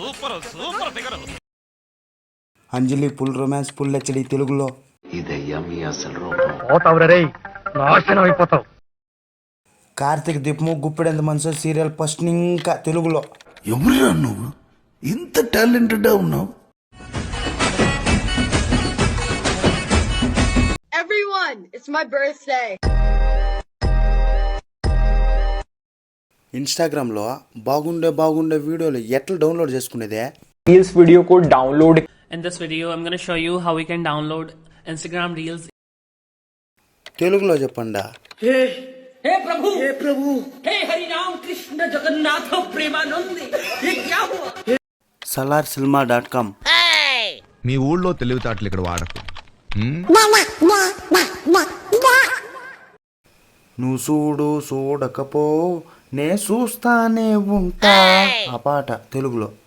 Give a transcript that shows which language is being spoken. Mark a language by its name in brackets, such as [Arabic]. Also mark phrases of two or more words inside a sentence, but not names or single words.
[English] అంజలి full romance full HD తెలుగులో. [Telugu] కార్తీక్ దీపము గుప్పెడంత మనసు [English] serial first [Telugu] ఇంకా తెలుగులో. ఎవరురా నువ్వు ఇంత టాలెంటెడ్ ఉన్నావు? [English] Everyone, it's my birthday. [Telugu] ఇన్స్టాగ్రామ్ లో బాగుండే వీడియోలు ఎట్లా డౌన్లోడ్ చేసుకునేదే? [English] Reels video [Hindi] को download. [English] In this video, I'm going to show you how we can download Instagram Reels. [Telugu] తెలుగులో చెప్పండా. [Hindi] हे प्रभु हे हरि राम कृष्ण जगन्नाथ प्रेमानंद ये क्या हुआ? salarsilma.com. [Telugu] మీ ఊళ్ళో తెలివితేటలు ఇక్కడ వాడకు. నువ్వు చూడకపో నే చూస్తానే ఉంటా ఆ పాట తెలుగులో.